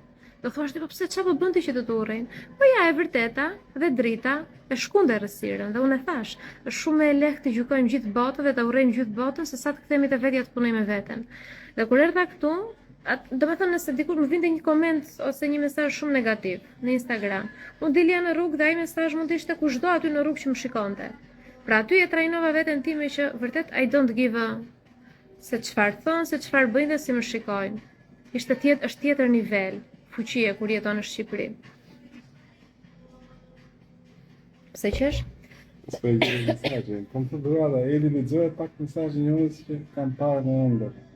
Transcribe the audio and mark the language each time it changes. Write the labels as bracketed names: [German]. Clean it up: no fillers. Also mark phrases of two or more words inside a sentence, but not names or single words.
[Albanian] Do thuash ti po pse çfarë po bën ti që të urrejnë? Po ja, e vërteta dhe drita e shkunde errësirën dhe unë e thash, është shumë e lehtë të gjykojmë gjithë botën dhe të urrejmë gjithë botën se sa të kthehemi te vetja të punojmë me veten. Dhe kur erdha këtu, do të thënë nëse dikur më vinte një koment ose një mesazh shumë negativ në Instagram, unë dilja në rrugë dhe ai mesazh mund të ishte kushdo aty në rrugë që më shikonte. Pra aty e trajnova veten time që vërtet [English] I don't give a [Albanian] se çfarë thon, se çfarë bëjnë dhe si më shikojnë. Është tjetër nivel fuqie kur jeton në Shqipëri. Pse qesh? S'po i gjej mesazhin. Kam të duara, Eli lexohet pak mesazhin jonë që kam parë në ëndër.